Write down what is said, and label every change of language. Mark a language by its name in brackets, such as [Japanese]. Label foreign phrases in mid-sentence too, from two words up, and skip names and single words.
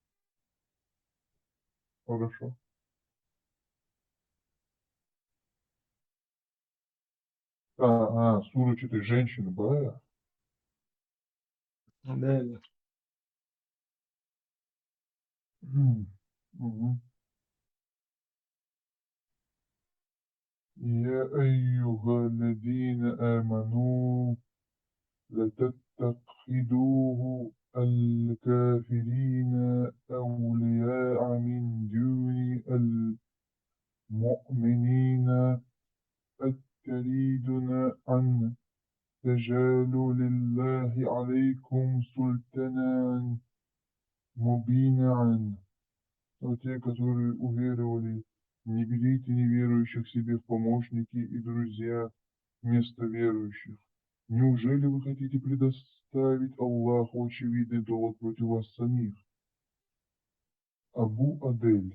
[Russian] Хорошо. Сура 4, женщины, да? Да, да. Мгм. [Arabic] يا أيها الذين آمنوا لتتخذوه الكافرين أولياء من دون المؤمنين أتريدون أن تجعلوا لله عليكم سلطانا مبينا. [Russian] Но те, которые уверовали, не берите неверующих себе в помощники и друзья вместо верующих. Неужели вы хотите предоставить Аллаху очевидный довод против вас самих? Абу Адель.